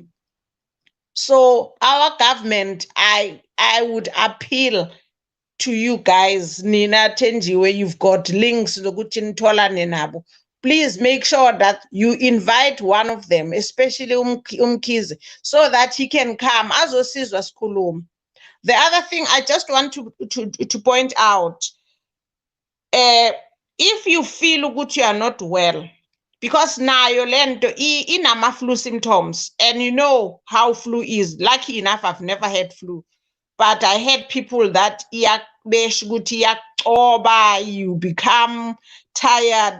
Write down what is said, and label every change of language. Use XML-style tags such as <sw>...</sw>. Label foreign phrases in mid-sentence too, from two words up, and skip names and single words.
<en>So our government, I would appeal to you guys, Nina, Thenjiwe, you've got links. Please make sure that you invite one of them, especially Umkhize, so that he can come.</en> <zu>Azosizwa sikhuluma.</zu> <en>The other thing I just want to point out, if you feel good you are not well, because now you're in flu symptoms, and you know how flu is. Lucky enough, I've never had flu. But I had people that you become tired.</en>